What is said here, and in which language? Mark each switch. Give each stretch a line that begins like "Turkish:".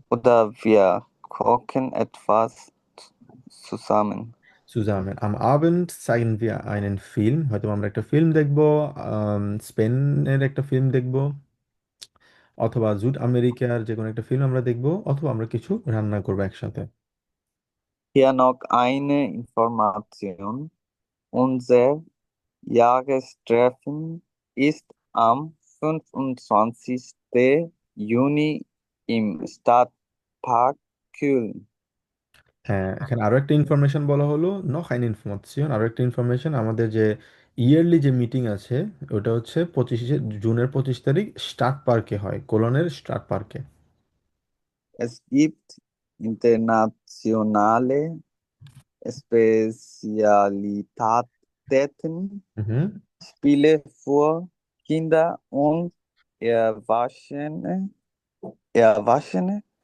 German: oder wir kochen etwas zusammen. Zusammen. Am Abend zeigen wir einen Film।
Bangla: হয়তো আমরা একটা film দেখবো, স্পেনের একটা ফিল্ম দেখবো, অথবা জুট আমেরিকার যে কোনো একটা ফিল্ম আমরা দেখবো, অথবা আমরা কিছু রান্না করবো একসাথে।
German: Hier noch eine Information. Unser Jahrestreffen ist am 25. Juni im Stadtpark Köln.
Bangla: হ্যাঁ, এখানে আরো একটা ইনফরমেশন বলা হলো, নখ আইন ইনফরমেশন, আরো একটা ইনফরমেশন, আমাদের যে ইয়ারলি যে মিটিং আছে ওটা হচ্ছে 25 জুনের 25 তারিখ স্টার্ট পার্কে হয়, কোলনের স্টার্ট পার্কে।
German: Es gibt internationale Spezialitäten, হুম। Spiele für Kinder und Erwachsene, Erwachsene